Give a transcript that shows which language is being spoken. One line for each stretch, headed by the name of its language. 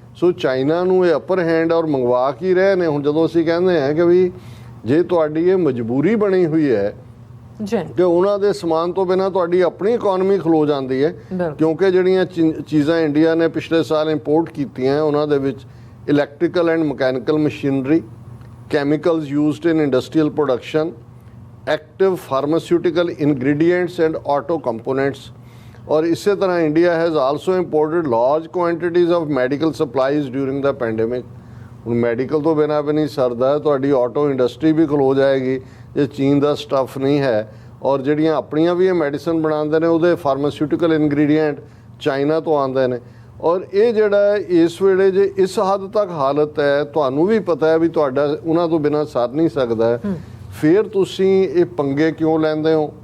Punjabi: ਸੋ China ਨੂੰ ਇਹ ਅਪਰ hand ਔਰ ਮੰਗਵਾ ਕੀ ਰਹੇ ਨੇ। ਹੁਣ ਜਦੋਂ ਅਸੀਂ ਕਹਿੰਦੇ ਹਾਂ ਕਿ ਵੀ ਜੇ ਤੁਹਾਡੀ ਇਹ ਮਜਬੂਰੀ ਬਣੀ ਹੋਈ ਹੈ ਕਿ ਉਹਨਾਂ ਦੇ ਸਮਾਨ ਤੋਂ ਬਿਨਾਂ ਤੁਹਾਡੀ ਆਪਣੀ ਇਕਨੋਮੀ ਖਲੋ ਜਾਂਦੀ ਹੈ, ਕਿਉਂਕਿ ਜਿਹੜੀਆਂ ਚੀਜ਼ਾਂ ਇੰਡੀਆ ਨੇ ਪਿਛਲੇ ਸਾਲ ਇੰਪੋਰਟ ਕੀਤੀਆਂ ਉਹਨਾਂ ਦੇ ਵਿੱਚ electrical and mechanical machinery,
English: chemicals used in industrial production, active pharmaceutical ingredients and auto components।
Hindi: और इसी तरह
English: India has also imported large quantities of medical supplies during the pandemic।
Punjabi: ਹੁਣ ਮੈਡੀਕਲ ਤੋਂ ਬਿਨਾਂ ਵੀ ਨਹੀਂ ਸਰਦਾ, ਤੁਹਾਡੀ ਆਟੋ ਇੰਡਸਟਰੀ ਵੀ ਖਲੋ ਜਾਏਗੀ ਜੇ ਚੀਨ ਦਾ ਸਟੱਫ ਨਹੀਂ ਹੈ। ਔਰ ਜਿਹੜੀਆਂ ਆਪਣੀਆਂ ਵੀ ਇਹ ਮੈਡੀਸਨ ਬਣਾਉਂਦੇ ਨੇ ਉਹਦੇ ਫਾਰਮਾਸਿਊਟੀਕਲ ਇਨਗਰੀਡੀਐਂਟ ਚਾਈਨਾ ਤੋਂ ਆਉਂਦੇ ਨੇ। ਔਰ ਇਹ ਜਿਹੜਾ ਇਸ ਵੇਲੇ ਜੇ ਇਸ ਹੱਦ ਤੱਕ ਹਾਲਤ ਹੈ, ਤੁਹਾਨੂੰ ਵੀ ਪਤਾ ਹੈ ਵੀ ਤੁਹਾਡਾ ਉਹਨਾਂ ਤੋਂ ਬਿਨਾਂ ਸਰ ਨਹੀਂ ਸਕਦਾ, ਫਿਰ ਤੁਸੀਂ ਇਹ ਪੰਗੇ ਕਿਉਂ ਲੈਂਦੇ ਹੋ?